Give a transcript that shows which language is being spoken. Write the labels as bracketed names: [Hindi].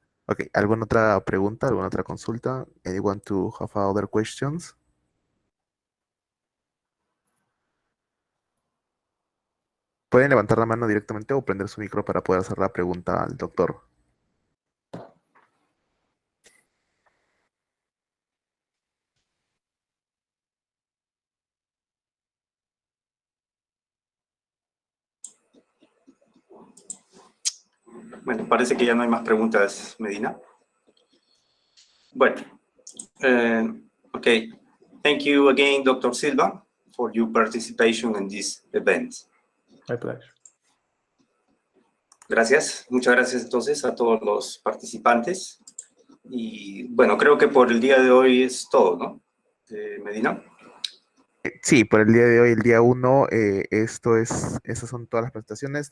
[Spanish] Okay, ¿alguna otra pregunta, alguna otra consulta? [English] Anyone to have other questions? [Spanish] Pueden levantar la mano directamente o prender su micro para poder hacer la pregunta al doctor. Bueno, parece que ya no hay más preguntas, Medina. [English] Bueno, okay. Thank you again, Dr. Silva, for your participation in this event. My pleasure. [Spanish] Gracias, muchas gracias entonces a todos los participantes. Y bueno, creo que por el día de hoy es todo, ¿no? Medina. Sí, por el día de hoy, el día 1, esas son todas las presentaciones.